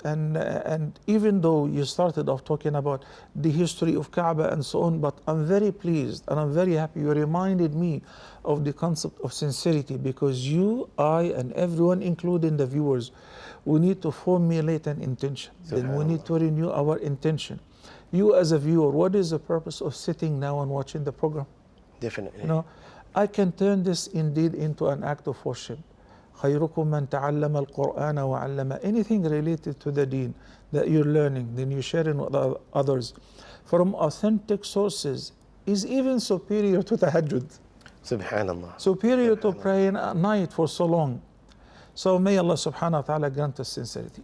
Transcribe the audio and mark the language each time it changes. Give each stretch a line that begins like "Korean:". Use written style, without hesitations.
English: And even though you started off talking about the history of Kaaba and so on, but I'm very pleased and I'm very happy you reminded me of the concept of sincerity, because you, I, and everyone, including the viewers, we need to formulate an intention. Then we need to renew our intention. You as a viewer, what is the purpose of sitting now and watching the program? Definitely. I can turn this indeed into an act of worship.
Arabic: خيركم من تعلم القرآن وعلم.
English: Anything related to the deen that you're learning, then you're sharing with others from authentic sources is even superior to tahajjud.
Arabic: Subhanallah.
English: Superior to praying at night for so long. So may Allah subhanahu wa ta'ala grant us sincerity.